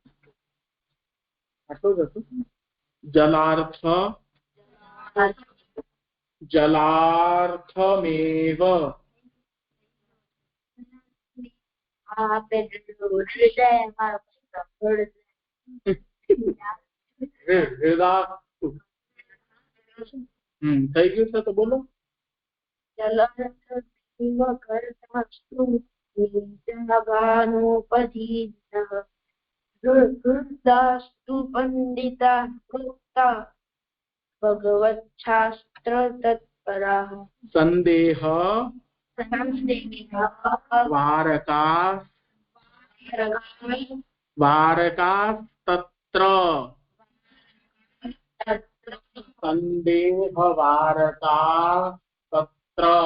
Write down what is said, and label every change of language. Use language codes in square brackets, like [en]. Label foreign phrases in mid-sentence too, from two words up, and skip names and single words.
[gu] આટલું જ હતું જલાર્થ જલાર્થમેવ થઈ ગયું છે તો બોલો [sa] वृद्धास्तु पंडिता कृता भगवच्छास्त्र तत्पराः संदेह वारका तत्र संदेह वारका तत्र